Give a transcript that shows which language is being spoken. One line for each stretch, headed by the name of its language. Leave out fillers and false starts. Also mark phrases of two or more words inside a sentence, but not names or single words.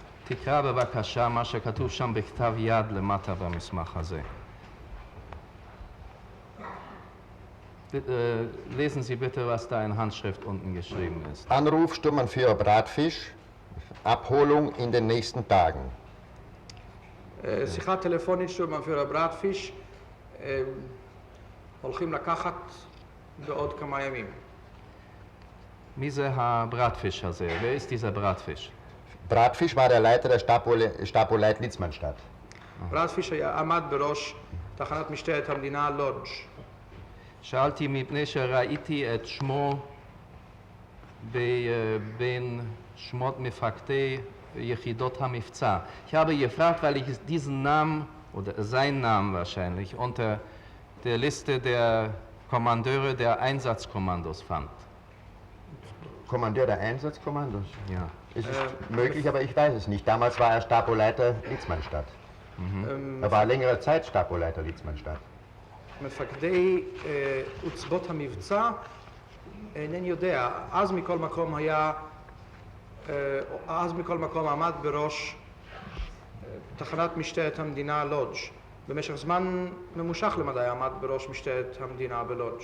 Hebrew: תקרא בבקשה מה שכתוב שם בכתב יד למטה במסמך הזה.
German: Lesen Sie bitte, was da in Handschrift unten geschrieben ist. Anruf Sturmbannführer Bratfisch, Abholung in den nächsten Tagen.
Hebrew: שיחה טלפונית שטורמנפירר ברטפיש, הולכים לקחת בעוד כמה ימים. מי זה הברטפיש הזה?
German: wer ist dieser Bratfisch? Bratfisch war der Leiter der Stapo-Leit Litzmannstadt.
Hebrew: ברטפיש עמד בראש תחנת משטרת המדינה לודג'. שאלתי מפני שראיתי את שמו בין שמות מפקדי יחידות המבצע.
German: Ich habe gefragt, weil ich diesen Namen, oder seinen Namen wahrscheinlich, unter der Liste der Kommandeure der Einsatzkommandos fand. Kommandeur der Einsatzkommandos? Ja. Es ist möglich, aber ich weiß es nicht. Damals war er Stapo-Leiter Litzmannstadt. Er war längere Zeit Stapo-Leiter Litzmannstadt.
Hebrew: מפקדי עוצבות המבצע, אינני יודע, אז מכל מקום עמד בראש תחנת משטרת המדינה לודג'. במשך זמן ממושך למדי עמד בראש משטרת המדינה בלודג'.